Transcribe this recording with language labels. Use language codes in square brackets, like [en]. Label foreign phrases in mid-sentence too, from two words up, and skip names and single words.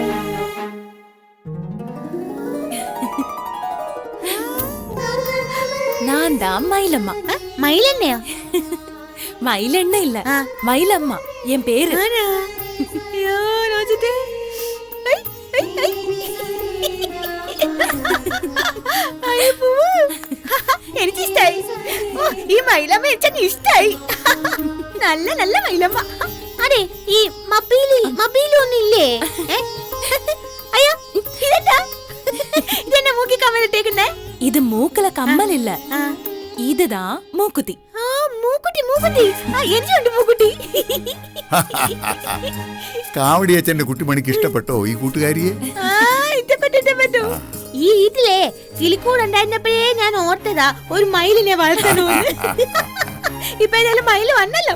[ta] நான் தான் மயிலம்மா. [ml] മയിലെണ്ണയോ? [ta] மயிலெண்ண இல்ல, மயிலம்மா என் பேரு. [ml] എനിക്കിഷ്ടായി. ഈ മയിലമ്മ എനിക്ക് ഇഷ്ടായി. നല്ല നല്ല മയിലമ്മ. അതെ, ഈ മബീലി ഒന്നില്ലേ? അയ്യോ, ഇതെന്താ? ഇതെന്നെ മൂക്കി കമ്മലിട്ടേക്കുന്നേ? [ta] இது மூக்கல கம்மல் இல்ல, இதுதான் மூக்குத்தி. [ml] മൂക്കുട്ടി, മൂക്കുട്ടി. എനിക്കുണ്ട് മൂക്കുട്ടി. കാവടിയച്ചന്റെ കുട്ടിമണിക്ക് ഇഷ്ടപ്പെട്ടോ ഈ കൂട്ടുകാരിയെ? ഇഷ്ടപ്പെട്ടു. ഈ വീട്ടിലെ കിളിക്കൂടുണ്ടായിരുന്നപ്പോഴേ ഞാൻ ഓർത്തതാ ഒരു മയിലിനെ വളർത്തണമെന്ന്. ഇപ്പൊ ഏതായാലും മയില് വന്നല്ലോ.